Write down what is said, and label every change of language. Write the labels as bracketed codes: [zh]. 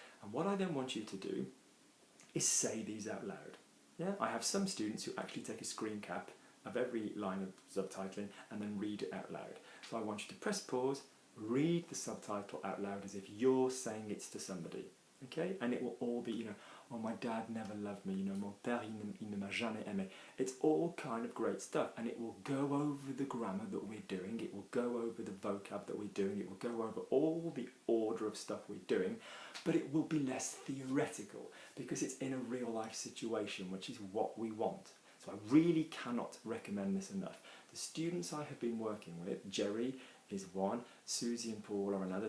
[en] And what I then want you to do is say these out loud. Yeah, I have some students who actually take a screen cap of every line of subtitling and then read it out loud. So I want you to press pause, read the subtitle out loud as if you're saying it to somebody, okay? And it will all be, oh, my dad never loved me, [fr] mon père il ne m'a jamais aimé. [en] It's all kind of great stuff, and it will go over the grammar that we're doing, it will go over the vocab that we're doing, it will go over all the order of stuff we're doing, but it will be less theoretical because it's in a real life situation, which is what we want. So I really cannot recommend this enough. The students I have been working with, Jerry is one, Susie and Paul are another.